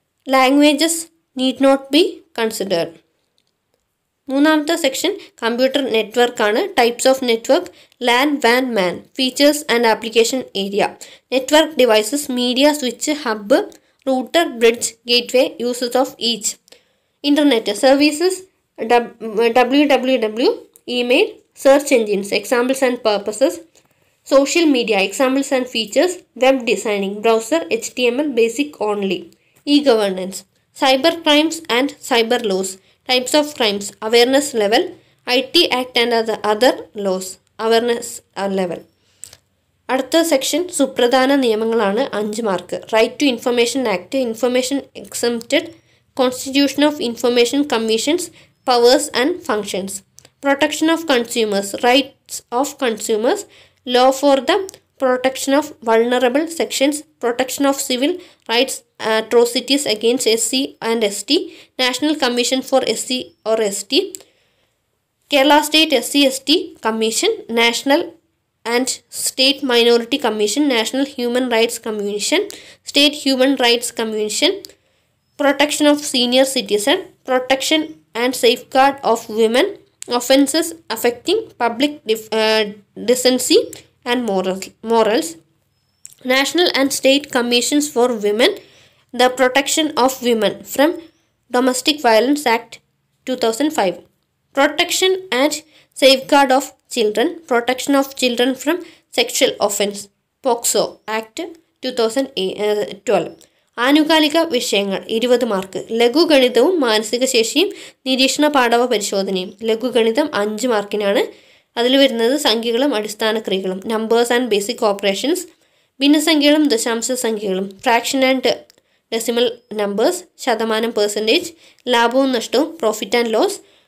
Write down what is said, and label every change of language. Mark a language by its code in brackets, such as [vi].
[en] Languages need not be considered. [ml] മൂന്നാമത്തെ section computer network ആണ്. [en] Types of network, LAN, WAN, MAN. Features and application area. Network devices, media, switch, hub, router, bridge, gateway. Uses of each. Internet services, www, email, search engines, examples and purposes. Social media, examples and features. Web designing, browser, HTML, basic only. E-governance, cyber crimes and cyber laws. Types of crimes, awareness level, IT Act and other laws, awareness level. [ml] അടുത്ത section സുപ്രധാന നിയമങ്ങളാണ്. 5 mark. [en] Right to information act, information exempted, constitution of information commissions, powers and functions. Protection of consumers, rights of consumers, law for the protection of vulnerable sections, protection of civil rights, atrocities against SC and ST, National Commission for SC or ST, Kerala State SC/ST Commission, National and State Minority Commission, National Human Rights Commission, State Human Rights Commission, protection of senior citizen, protection and safeguard of women, offences affecting public decency and morals, National and State Commissions for Women, the Protection of Women from Domestic Violence Act 2005, Protection and Safeguard of Children, Protection of Children from Sexual Offence, POCSO Act 2012. [ml] ആനുകാലിക വിഷയങ്ങൾ 20 mark. ലഘുഗണിതവും മാനസിക ശേഷിയും നിരീക്ഷണ പാഠവ പരിശോധനയും. ലഘുഗണിതം 5 മാർക്കിനാണ്. അതിൽ വരുന്നത് സംഖ്യകളും അടിസ്ഥാന ക്രിയകളും, [en] numbers and basic operations, [ml] ഭിന്നസംഖ്യകളും ദശാംശ സംഖ്യകളും, [en] fraction and decimal numbers, [ml] ശതമാനം, പെർസെൻറ്റേജ്, ലാഭവും നഷ്ടവും, [en] profit and loss,